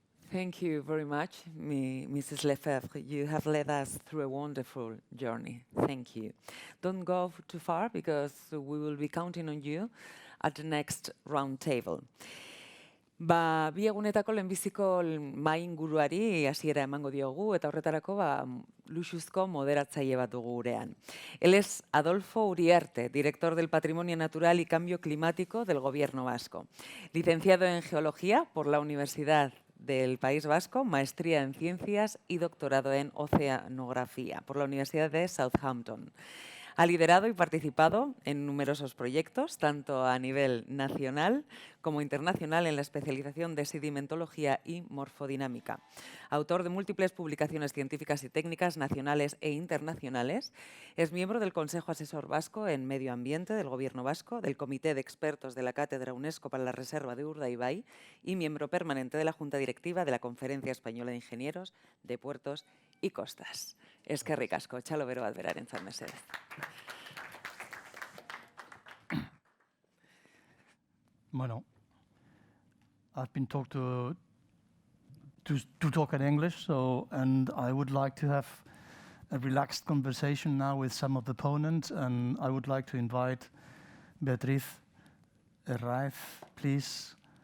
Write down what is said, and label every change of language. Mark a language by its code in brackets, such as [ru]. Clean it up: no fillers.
[en] Thank you very much, Mrs. Lefebvre. You have led us through a wonderful journey. Thank you. Don't go too far because we will be counting on you at the next round table. [eu] Bi egunetako lehenbiziko mahai inguruari hasiera emango diogu eta horretarako luxuzko moderatzaile bat dugu gurean. [es] Él es Adolfo Uriarte, director del Patrimonio Natural y Cambio Climático del Gobierno Vasco. Licenciado en Geología por la Universidad del País Vasco, maestría en Ciencias y doctorado en Oceanografía por la Universidad de Southampton. Ha liderado y participado en numerosos proyectos, tanto a nivel nacional como internacional, en la especialización de sedimentología y morfodinámica. Autor de múltiples publicaciones científicas y técnicas nacionales e internacionales, es miembro del Consejo Asesor Vasco en Medio Ambiente del Gobierno Vasco, del Comité de Expertos de la Cátedra UNESCO para la Reserva de Urdaibai y miembro permanente de la Junta Directiva de la Conferencia Española de Ingenieros de Puertos y Costas. [eu] Eskerrik asko, txalo bero bat berarentzat mesedez. [en] Bueno, I've been taught to talk in English, and I would like to have a relaxed conversation now with some of the opponents, and I would like to invite Beatriz Herraiz, please.